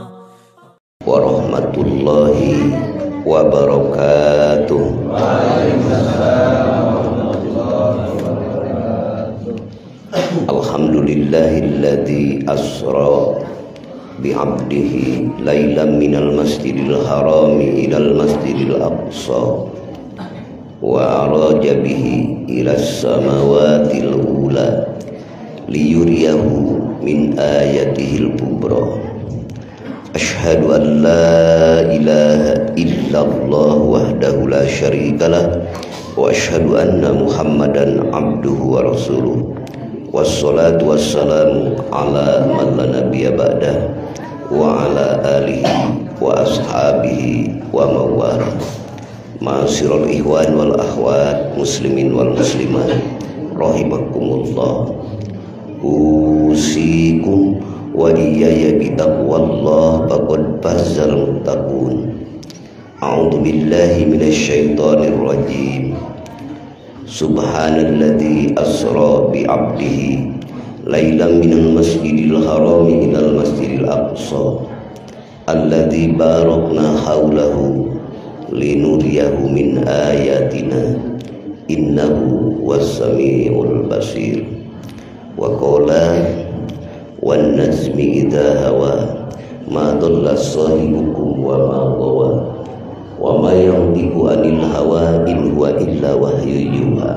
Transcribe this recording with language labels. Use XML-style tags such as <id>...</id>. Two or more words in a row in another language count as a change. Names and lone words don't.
<ar>ورحمة الله وبركاته. الحمد لله الذي أسرى بعبده ليلا من المسجد الحرام إلى المسجد الأقصى وعرج به إلى السماوات العلى ليريه من آياته الكبرى. أشهد أن لا إله إلا الله وحده لا شريك له وأشهد أن محمدا عبده ورسوله. والصلاة والسلام على من لا نبي بعده وعلى آله وأصحابه ومن والاه. معاشر الإخوان والأخوات المسلمين والمسلمات رحمكم الله. أوصيكم وإياي بتقوى الله فقد فاز المتقون. أعوذ بالله من الشيطان الرجيم. سبحان الذي أسرى بعبده ليلا من المسجد الحرام إلى المسجد الأقصى الذي باركنا حوله لنريه من آياتنا إنه السميع البصير. وقال والنجم إذا هوى ما ضل صاحبكم وما غوى وما ينطق عن الهوى إن هو إلا وحي يوحى.</ar>